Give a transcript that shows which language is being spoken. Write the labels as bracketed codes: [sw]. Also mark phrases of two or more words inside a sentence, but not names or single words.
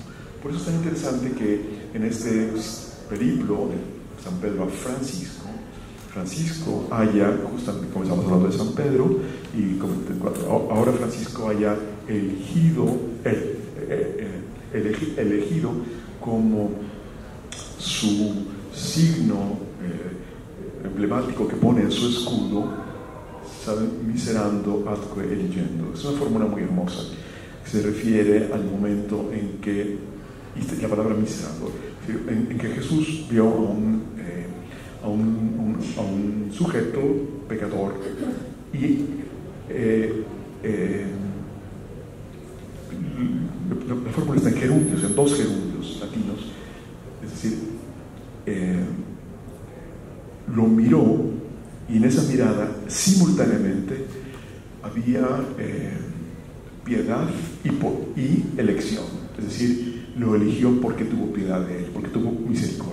[es] Por eso es tan interesante que en este periplo de San Pedro a Francisco haya, justamente comenzamos hablando de San Pedro, y ahora Francisco haya elegido como su signo emblemático que pone en su escudo, ¿sabe? [la] Miserando atque eligendo. [es] Es una fórmula muy hermosa, que se refiere al momento en que, y la palabra miserando, en que Jesús vio a un sujeto pecador y la fórmula está en gerundios, en dos gerundios latinos, es decir, lo miró, y en esa mirada simultáneamente había piedad y elección, es decir, lo eligió porque tuvo piedad de él, porque tuvo misericordia.